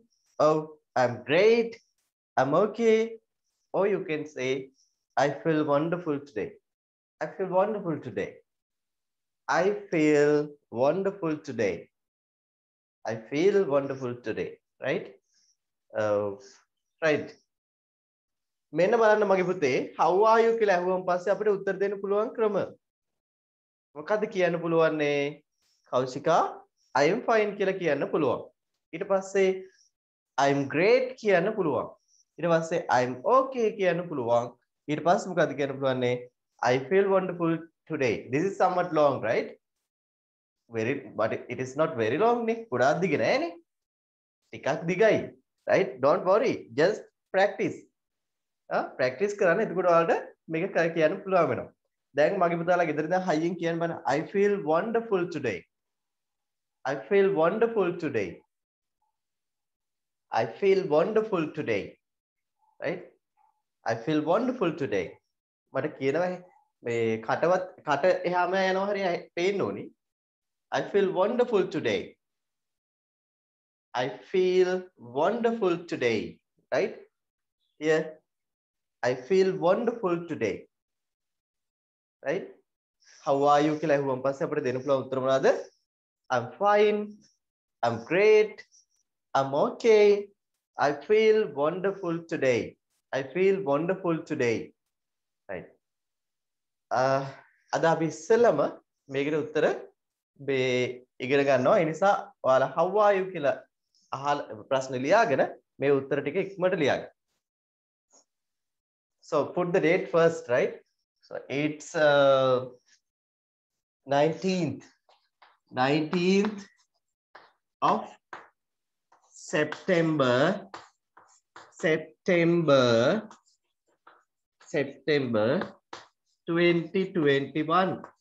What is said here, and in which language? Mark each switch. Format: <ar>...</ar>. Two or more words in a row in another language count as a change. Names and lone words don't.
<en>Oh, I'm great. I'm okay. Or you can say, I feel wonderful today. I feel wonderful today. I feel wonderful today. I feel wonderful today. Right? Right.</en> <si>මෙන්න බලන්න මගේ පුතේ</si> <en>how are you</en> <si>කියලා අහුවම පස්සේ අපිට උත්තර දෙන්න පුළුවන් ක්‍රම. මොකද්ද කියන්න පුළුවන්නේ? කෞශිකා</si> <en>I am fine</en> <si>කියලා කියන්න පුළුවන්. ඊට පස්සේ</si> <en>I am great</en> <si>කියන්න පුළුවන්. ඊට පස්සේ</si> <en>I am okay</en> <si>කියන්න පුළුවන්. ඊට පස්සේ මොකද්ද කියන්න පුළුවන්නේ?</si> <en>I feel wonderful today. This is somewhat long, right? But it is not very long නේ.</en> <si>ගොඩාක් දිග නෑනේ. ටිකක් දිගයි.</si> <en>Right? Don't worry. Just practice.</en> <si>ප්‍රැක්ටිස් කරන්න. එතකොට ඔයාලට මේක කියන්න පුළුවන් වෙනවා. දැන් මගේ පුතාලා ගෙදර ඉඳන් හයියෙන් කියන්න බෑ.</si> <en>I feel wonderful today. I feel wonderful today. I feel wonderful today. Right? I feel wonderful today.</en> <si>මට කියනවා මේ කට එහාම යනවා හරිය පේන්න ඕනි.</si> <en>I feel wonderful today. I feel wonderful today. Right? Here I feel wonderful today.</en> <si>Right?</si> <en>How are you</en> <si>කියලා අහුවම පස්සේ අපිට දෙන්න පුළුවන් උත්තර මොනවද?</si> <en>I'm fine. I'm great. I'm okay. I feel wonderful today. I feel wonderful today. Right.</en> <si>අද අපි ඉස්සෙල්ලම මේකට උත්තර ඉගෙන ගන්නවා. ඒ නිසා ඔයාලා</si> <en>how are you</en> <si>කියලා අහලා ප්‍රශ්න ලියාගෙන මේ උත්තර ටික ඉක්මනට ලියන්න.</si> <en>So put the date first, right? So it's 19th of September 2021.</en>